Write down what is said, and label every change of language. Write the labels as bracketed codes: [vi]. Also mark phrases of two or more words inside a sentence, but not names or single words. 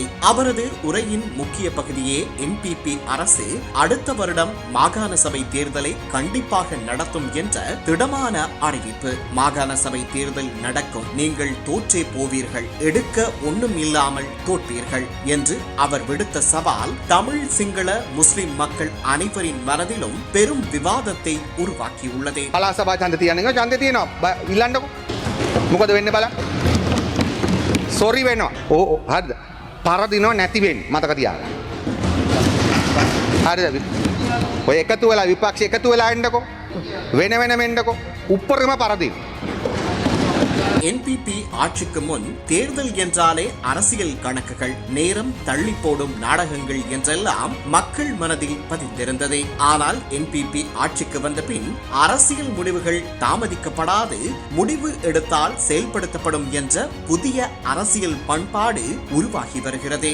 [ta] அவரது உரையின் முக்கிய பகுதியே NPP அரசு அடுத்த வருடம் மாகாண சபை தேர்தலை கண்டிப்பாக நடத்தும் என்ற திடமான அறிவிப்பு. மாகாண சபை தேர்தல் நடக்கும், நீங்கள் தோற்றே போவீர்கள், எடுக்க ஒன்றும் இல்லாமல் தோற்பீர்கள் என்று அவர் விடுத்த சவால் தமிழ், சிங்கள, முஸ்லிம் மக்கள் அனைவரின் மனதிலும் பெரும் விவாதத்தை உருவாக்கியுள்ளது. [si] පරදිනව නැතිවෙන් මතක තියාගන්න. හරිද? ඔය එකතු වෙලා විපක්ෂ එකතු වෙලා එන්නකෝ. වෙන වෙනම එන්නකෝ. උඩරම පරදින. [ta] NPP ஆட்சிக்கு முன் தேர்தல் என்றாலே அரசியல் கணக்குகள், நேரம் தள்ளி போடும் நாடகங்கள் என்றெல்லாம் மக்கள் மனதில் பதிந்திருந்தது. ஆனால் NPP ஆட்சிக்கு வந்த பின் அரசியல் முடிவுகள் தாமதிக்கப்படாது, முடிவு எடுத்தால் செயல்படுத்தப்படும் என்ற புதிய அரசியல் பண்பாடு உருவாகி வருகிறது.